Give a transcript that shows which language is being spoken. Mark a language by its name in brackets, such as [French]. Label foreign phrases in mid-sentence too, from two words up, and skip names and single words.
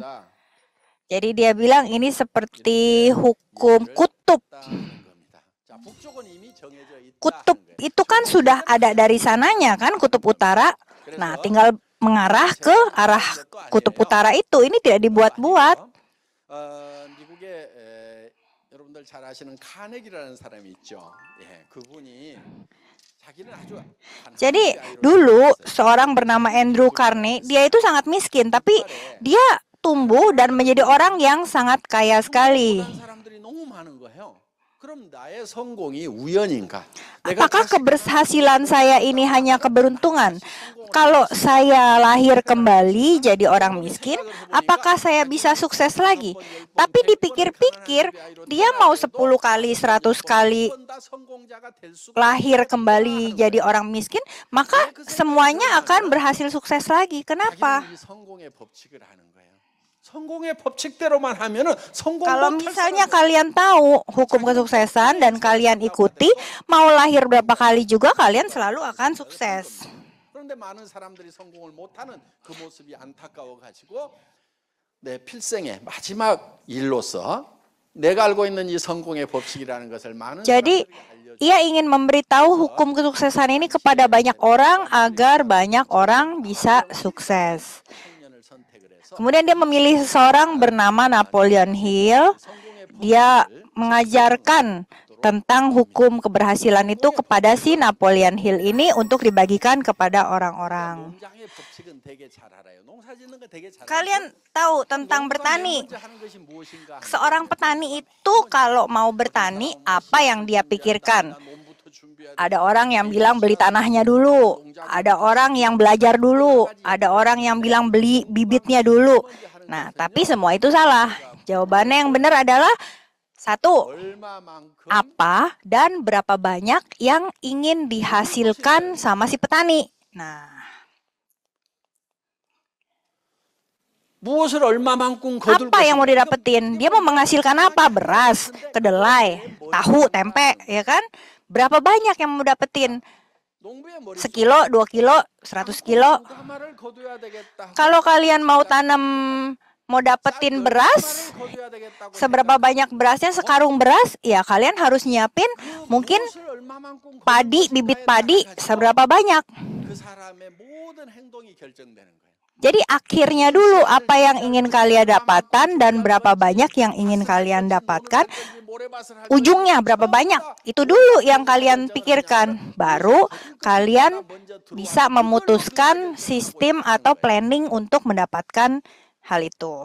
[Indonesian] Jadi dia bilang ini seperti hukum kutub. Kutub itu kan sudah ada dari sananya kan, kutub utara. Nah, tinggal mengarah ke arah kutub utara itu. Ini tidak dibuat-buat. [Korean] 미국에 여러분들 잘 아시는 카네기라는 사람이 있죠. 예, 그분이 자기는 아주 [Indonesian] Jadi dulu seorang bernama Andrew Carnegie, dia itu sangat miskin, tapi dia tumbuh dan menjadi orang yang sangat kaya sekali. [Korean] 다른 사람들이 너무 많은 거예요. 그럼 나의 성공이 우연인가? [Indonesian] Apakah keberhasilan saya ini hanya keberuntungan? Kalau saya lahir kembali jadi orang miskin, apakah saya bisa sukses lagi? Tapi dipikir-pikir, dia mau 10 kali, 100 kali lahir kembali jadi orang miskin, maka semuanya akan berhasil sukses lagi. Kenapa? [Korean] 이 성공의 법칙을 아는 거예요. 성공의 법칙대로만 하면은 성공 [Indonesian] Kalau [Korean] 못 [Indonesian] misalnya kalian tahu hukum kesuksesan dan kalian ikuti, mau lahir berapa kali juga kalian selalu akan sukses. [Korean] 그런데 많은 사람들이 성공을 못하는 그 모습이 안타까워 가지고 내 필생의 마지막 일로서 내가 알고 있는 이 성공의 법칙이라는 것을 많은 [Indonesian] Jadi, [Korean] 사람들이 알려주고 [Indonesian] ia ingin memberitahu hukum kesuksesan ini kepada banyak orang agar banyak orang bisa sukses. [Korean] 청년을 선택을 해서 [Indonesian] Kemudian dia memilih seseorang bernama Napoleon Hill. Dia mengajarkan tentang hukum keberhasilan itu kepada si Napoleon Hill ini untuk dibagikan kepada orang-orang. [Korean] 농장의 법칙은 되게 잘 알아요. 농사 짓는 거 되게 잘 알아요. [Indonesian] Kalian tahu tentang [Korean] 농부가 [Indonesian] bertani. [Korean] 맨 먼저 하는 것이 무엇인가? [Indonesian] Seorang petani itu kalau mau bertani, apa yang dia pikirkan? [Korean] 몸부터 준비해야 돼. [Indonesian] Ada orang yang bilang beli tanahnya dulu, ada orang yang belajar dulu, ada orang yang bilang beli bibitnya dulu. Nah, tapi semua itu salah. Jawabannya yang benar adalah satu, [Korean] 얼마만큼 [Indonesian] apa dan berapa banyak yang ingin dihasilkan sama si petani. Nah, [Korean] 무엇을 얼마만큼 거둘 [Indonesian] apa yang mau [Korean] 것인가? [Indonesian] didapetin? Dia mau menghasilkan apa? Beras, kedelai, tahu, tempe, ya kan? Berapa banyak yang mau dapetin? [Korean] 농부의 머릿속에 [Indonesian] Sekilo, 2 kilo, 100 kilo. [Korean] 얼마를 거둬야 되겠다. [Indonesian] Kalau kalian mau tanam, mau dapetin beras, [Korean] 얼마를 거둬야 되겠다고 [Indonesian] seberapa banyak berasnya, sekarung beras, ya kalian harus nyiapin mungkin [Korean] 무엇을 얼마만큼 [Indonesian] padi, bibit padi, seberapa banyak. [Korean] 그 사람의 모든 행동이 결정되는 거예요. [Indonesian] Jadi akhirnya dulu apa yang ingin kalian dapatkan dan berapa banyak yang ingin kalian dapatkan, ujungnya berapa banyak, itu dulu yang kalian pikirkan. Baru kalian bisa memutuskan sistem atau planning untuk mendapatkan hal itu.